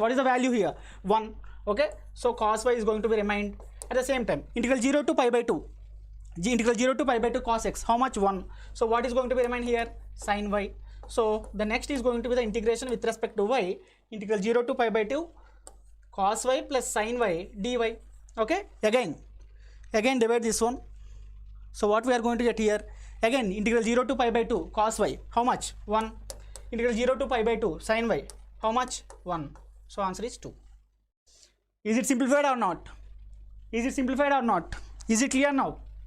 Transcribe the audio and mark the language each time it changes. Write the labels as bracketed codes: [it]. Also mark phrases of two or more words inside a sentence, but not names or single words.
[en] What is the value here? 1. Okay? So cos y is going to be remained. At the same time, integral 0 to pi by 2. Integral 0 to pi by 2 cos x. How much? 1. So what is going to be remain here? Sin y. So the next is going to be the integration with respect to y. Integral 0 to pi by 2 cos y plus sin y dy. Okay? Again divide this one. So what we are going to get here? Again integral 0 to pi by 2 cos y. How much? 1. Integral 0 to pi by 2 sin y. How much? 1. So answer is 2. Is it simplified or not? Is it simplified or not? Is it clear now?